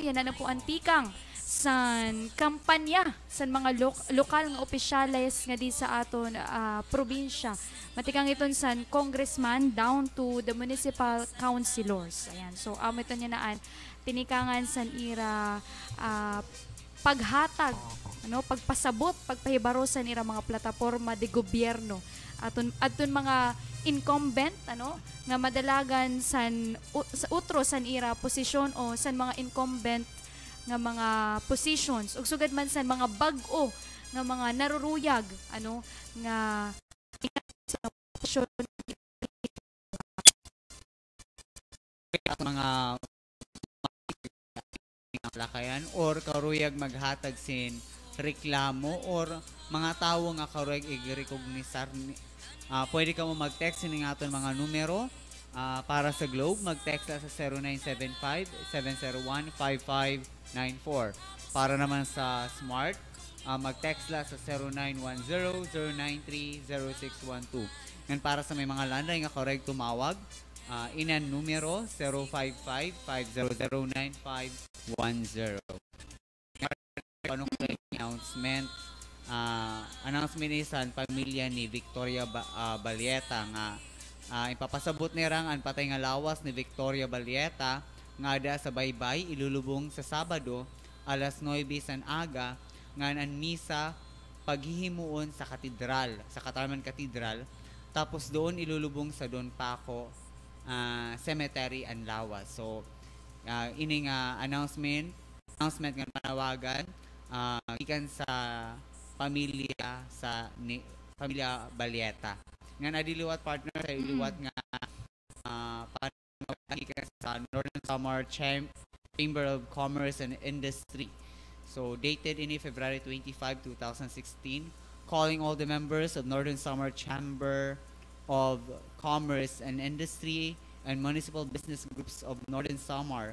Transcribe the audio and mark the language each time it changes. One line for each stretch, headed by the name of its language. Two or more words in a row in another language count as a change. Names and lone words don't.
Waray: yan na po antikang san kampanya san mga lokal nga opisyales nga di sa aton probinsya. Matikang iton san congressman down to the municipal councilors. Ayan. So amo ito niya naan tinikangan san ira paghatag pagpasabot pagpahibarosan ira mga plataporma de gobyerno aton mga incumbent nga madalagan sa utro san ira posisyon o san mga incumbent nga mga positions ug sugad man san mga bag-o nga mga naruruyag nga posisyon mga lakayan or karuyag maghatag sin reklamo or mga tawo nga karuyag i-recognisar pwede ka mo mag-text ng aton mga numero para sa Globe mag-text sa 0975-701-5594 para naman sa Smart mag-text la sa 0910-093-0612 ngayon para sa may mga landay nga karuyag tumawag inan numero 055-500-9510. Anong announcement isan pamilya ni Victoria Balieta nga ipapasabot ni rang ang patay nga lawas ni Victoria Balieta nga ada sa baybay ilulubong sa Sabado alas 9 san aga nga an misa paghihimuon sa katedral sa Katarman Katedral tapos doon ilulubong sa Don Paco cemetery and lawas. So ining announcement nga panawagan ikan sa pamilya pamilya Balieta. Nga nadiliwat partner sa iliwat nga panawagan sa Northern Samar Chamber of Commerce and Industry.
English: So dated in February 25, 2016, calling all the members of Northern Samar Chamber of Commerce and Industry and municipal business groups of Northern Samar.